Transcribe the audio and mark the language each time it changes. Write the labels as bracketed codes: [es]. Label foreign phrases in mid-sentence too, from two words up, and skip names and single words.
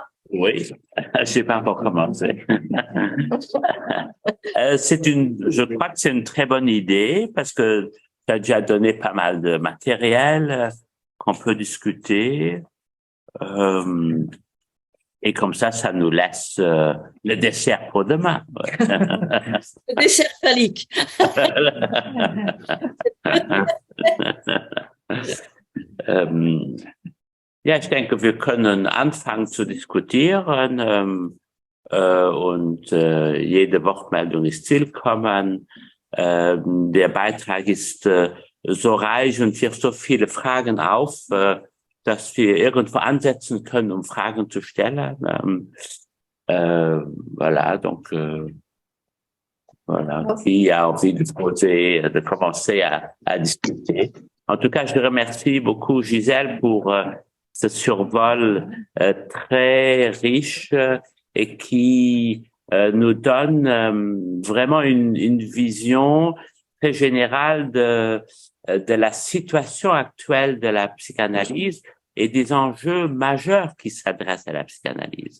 [fr] Oui, je n'ai pas encore commencé. Je crois que c'est une très bonne idée parce que tu as déjà donné pas mal de matériel qu'on peut discuter. Et comme ça nous laisse le dessert pour demain. Le dessert phallique. [de] Ja, ich denke, wir können anfangen zu diskutieren und jede Wortmeldung ist willkommen. Der Beitrag ist so reich und wirft so viele Fragen auf, dass wir irgendwo ansetzen können, um Fragen zu stellen. [fr] Voilà, donc voilà, qui a envie de poser, de commencer à discuter. En tout cas, je remercie beaucoup Gisèle pour ce survol très riche et qui nous donne vraiment une vision très générale de la situation actuelle de la psychanalyse et des enjeux majeurs qui s'adressent à la psychanalyse.